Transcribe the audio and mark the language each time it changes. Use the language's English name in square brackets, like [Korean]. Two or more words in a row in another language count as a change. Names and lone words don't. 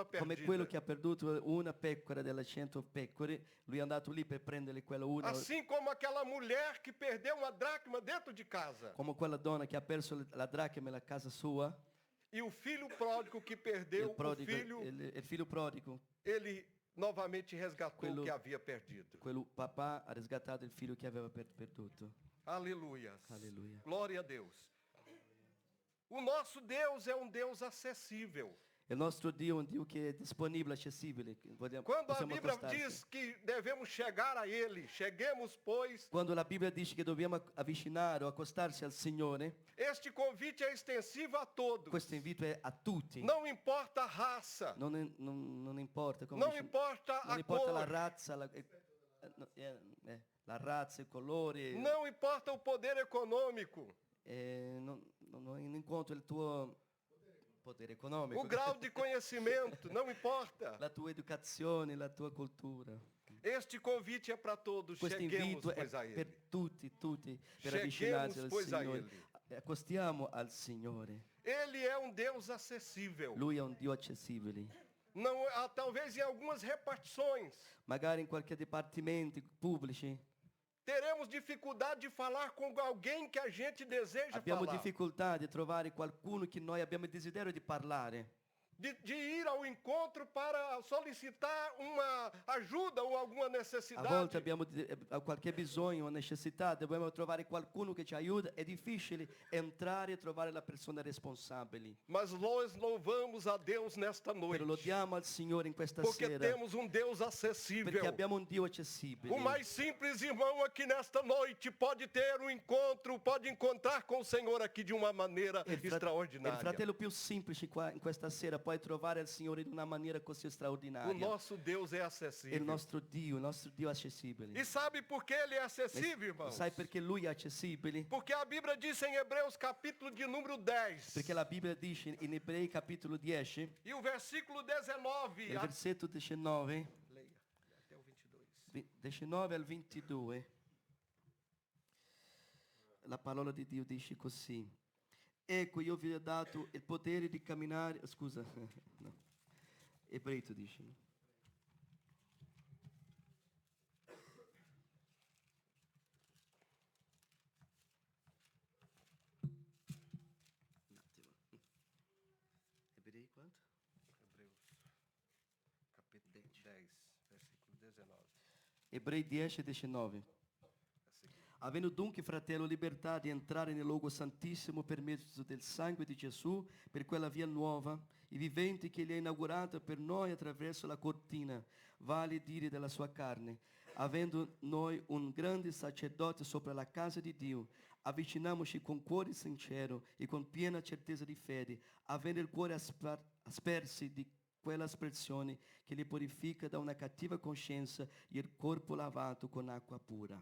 [Italian] Come [Portuguese] perdida. [Italian] quello che ha perduto una pecora delle 100 pecore, lui è andato lì per prendere quella una. [Portuguese] Assim como aquela mulher que perdeu uma dracma dentro de casa. [Italian] Come quella donna che ha perso la dracma nella casa sua. [Portuguese] E o filho pródigo que perdeu [Italian] Il figlio prodigo, [Portuguese] ele novamente resgatou [Italian] Quello- [Portuguese] o que havia perdido. [Italian] quel papà ha riscattato il figlio che aveva perduto. [Portuguese] Aleluia. [Italian] Alleluia. [Portuguese] Glória a Deus. O nosso Deus é um Deus acessível. [Italian] Il nostro Dio è un Dio che è disponibile, accessibile. che [Portuguese] Quando a [Italian] possiamo [Portuguese] Bíblia [Italian] accostarci. [Portuguese] diz que devemos chegar a Ele, cheguemos, pois, [Italian] Quando la Bibbia dice che dobbiamo avvicinare o accostarsi al Signore, [Portuguese] este convite é extensivo a todos. [Italian] questo invito è a tutti. [Portuguese] Não importa a raça, [Italian] Non importa come [Portuguese] não [Italian] dice- [Portuguese] importa [Italian] non [Portuguese] a [Italian] importa la [Portuguese] cor, [Italian] razza, la razza, il colore, [Portuguese] não importa o poder econômico, [Italian] non incontro il tuo potere economico, [Portuguese] o grau de conhecimento, não importa. [Italian] la tua educazione, la tua cultura. [Portuguese] Este convite é para todos. [Italian] Questo [Portuguese] Cheguemos, [Italian] invito è [Portuguese] pois, a [Italian] per [Portuguese] Ele. [Italian] tutti, per [Portuguese] Cheguemos, [Italian] avvicinarsi al [Portuguese] pois, a [Italian] Signore. [Portuguese] Ele. [Italian] Accostiamo al Signore. [Portuguese] Ele é um Deus acessível. [Italian] Lui è un Dio accessibile. [Portuguese] Não, talvez em algumas repartições [Italian] Magari in qualche dipartimento pubblici [Portuguese] teremos dificuldade de falar com alguém que a gente deseja [Italian] abbiamo [Portuguese] falar. [Italian] difficoltà di trovare qualcuno che noi abbiamo il desiderio di parlare. [Portuguese] De ir ao encontro para solicitar uma ajuda ou alguma [Italian] A [Portuguese] necessidade. [Italian] volte abbiamo qualche bisogno o necessità, dobbiamo trovare qualcuno che ci aiuta. È difficile entrare e trovare la persona responsabile. [Portuguese] Mas nós louvamos a Deus nesta [Italian] Però [Portuguese] noite. [Italian] lodiamo al Signore in questa [Portuguese] Porque [Italian] sera [Portuguese] temos um Deus acessível. [Italian] perché abbiamo un Dio accessibile. [Portuguese] O mais simples irmão aqui nesta noite pode ter um encontro, pode encontrar com o Senhor aqui de uma maneira [Italian] Il [Portuguese] extraordinária. [Italian] fratello più semplice qua in questa sera puoi trovare il Signore in una maniera così [Portuguese] O [Italian] straordinaria. [Portuguese] nosso Deus é [Italian] È [Portuguese] acessível. [Italian] il nostro Dio è accessibile. [Portuguese] E sabe por que ele é acessível, irmãos? [Italian] Sai perché Lui è accessibile? [Portuguese] Porque a Bíblia diz em Hebreus capítulo de número 10 [Italian] Perché la Bibbia dice in Ebrei capitolo 10, [Portuguese] e o versículo 19. [Italian] nel versetto 19, [Portuguese] Leia até o 22. [Italian] 19 al 22, la parola di Dio dice così. Ecco, io vi ho dato il potere di camminare, scusa, no, Ebrei tu dici. Un attimo. Ebrei quanto? [Portuguese] Hebreus capítulo 10, versículo 19. [Italian] Ebrei 10 e 19. Avendo dunque, fratello, libertà di entrare nel luogo santissimo per mezzo del sangue di Gesù, per quella via nuova, i viventi che egli ha inaugurato per noi attraverso la cortina, vale a dire della sua carne, avendo noi un grande sacerdote sopra la casa di Dio, avviciniamoci con cuore sincero e con piena certezza di fede, avendo il cuore aspersi di quella aspersione che li purifica da una cattiva coscienza e il corpo lavato con acqua pura.